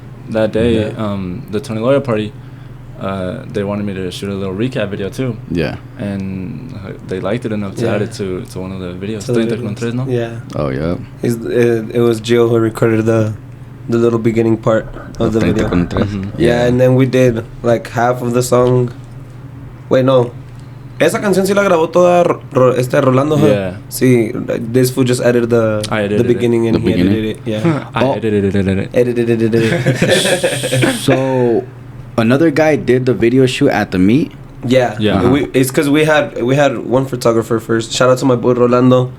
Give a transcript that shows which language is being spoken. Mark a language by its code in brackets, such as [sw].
[en] that day, the Tony Loyal party, they wanted me to shoot a little recap video too. Yeah. And they liked it enough to add it to one of the videos. [es] 30 con 3, no? [en] Yeah. Oh, yeah. It was Gio who recorded the little beginning part of the video. Yeah, and then we did like half of the song. Wait, no. [es] Esa canción sí la grabó toda Rolando. [en] Yeah. Sí, this fool just edited the beginning and he edited it. Yeah. I edited it. So, another guy did the video shoot at the meet? Yeah. It's because we had one photographer first. Shout out to my boy Rolando.